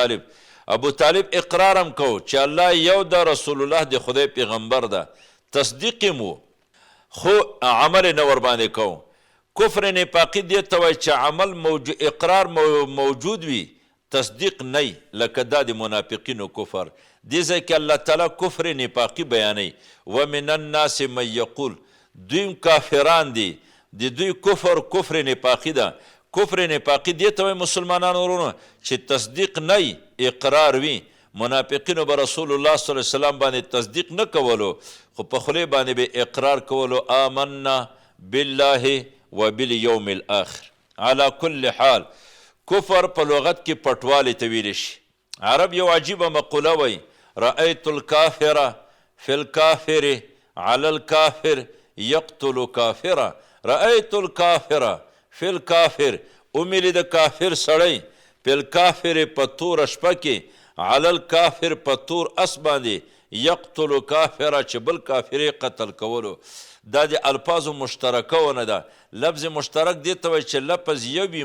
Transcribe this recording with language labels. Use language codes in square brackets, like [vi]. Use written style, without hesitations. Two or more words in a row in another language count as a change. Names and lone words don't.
[ps] ابو طالب اقرار هم کو چې الله یو ده رسول الله د خدای پیغمبر ده تصدیق مو خو عمل نه ورباندې کو کفر نفاقي دې ته وایي چې عمل اقرار موجود وي تصدیق نه لکه دا د منافقینو کفر دې ځای کې الله تعالی کفر نفاقي بیانوي [ar] ومن الناس من یقول [ps] دوی کافران دي د دوی کفر نفاقي ده کفر نفاقي دې ته وایي مسلمانانو ورونو چې تصدیق نه اقرار وي منافقینو به رسول الله [ar] صلی الله علیه وسلم [ps] باندې تصدیق نه کولو خو په خولې باندې به اقرار کولو آمنا [ar] بالله وبالیوم الاخر على كل حال [ps] کفر په لغت کې پټوالی ته ویلی شي عرب یو عجیبه مقوله وایي [ar] رأیت الکافر فی الکافر علی الکافر یقتل کافره رأیت الکافر فی [ps] الکافر ومیلی د کافر سړی [ar] فی الکافر [ps] په تور شپه کې [ar] علی الکافر [ps] په تور اس باندې [ar] یقتل کافره [ps] چې بل کافر قتل کولو دا د الفاظو مشترکه ونه ده لفظ مشترک دې ته وایي چې لفظ یو وي